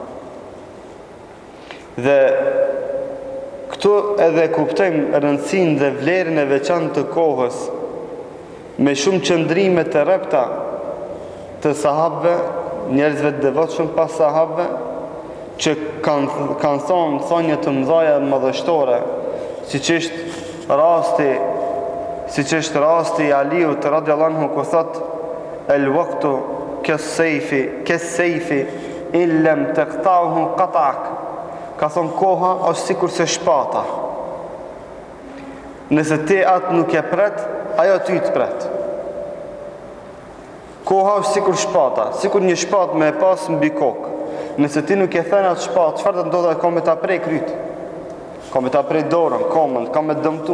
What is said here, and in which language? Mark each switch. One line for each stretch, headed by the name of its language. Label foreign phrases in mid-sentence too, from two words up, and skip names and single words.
Albanian: Dhe këtu edhe kuptojmë rëndësinë dhe vlerën e veçantë të kohës, me shumë qëndrime të rrepta të sahabëve, njerëzve të devotshëm pas sahabëve, që kanë thonë thonje të mëdha madhështore, siç është rasti i Aliut
Arabic: رضي الله عنه
Albanian: ku thotë
Arabic: الوقت كالسيف إن لم تقطعه قطعك.
Albanian: Ka thonë koha është sikur se shpata. Nëse ti atë nuk e pret, ajo ty të pret. Koha është sikur shpata, sikur një shpatë me e pas mbi kokë. Nëse ti nuk e thënë atë shpatë, çfarë do të ndodhë? Ka me ta prej kryt, ka me ta prej dorën, komën, ka me dëmtu.